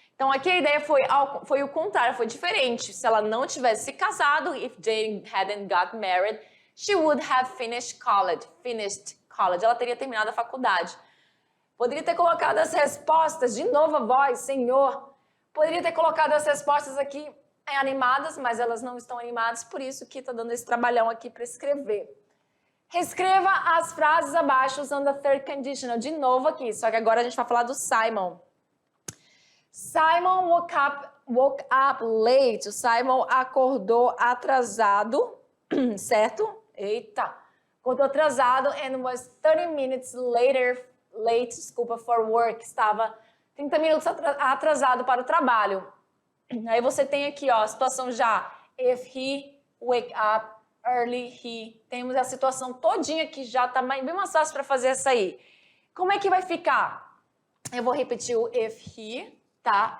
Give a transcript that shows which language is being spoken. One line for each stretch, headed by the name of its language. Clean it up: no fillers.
Portuguese: Então, aqui a ideia foi o contrário, foi diferente. Se ela não tivesse se casado,
English: if Jane hadn't got married, she would have finished college.
Portuguese: Ela teria terminado a faculdade. Poderia ter colocado as respostas, de novo a voz, Senhor. Poderia ter colocado as respostas aqui animadas, mas elas não estão animadas, por isso que está dando esse trabalhão aqui para escrever. Reescreva as frases abaixo usando a third conditional, de novo aqui, só que agora a gente vai falar do Simon.
English: Simon woke up late.
Portuguese: O Simon acordou atrasado, certo? Eita! Acordou atrasado
English: and was 30 minutes late, for work.
Portuguese: Estava 30 minutos atrasado para o trabalho. Aí você tem aqui, ó, a situação já.
English: If he wake up early,
Portuguese: temos a situação todinha que já tá bem mais fácil para fazer essa aí. Como é que vai ficar? Eu vou repetir o if he, tá?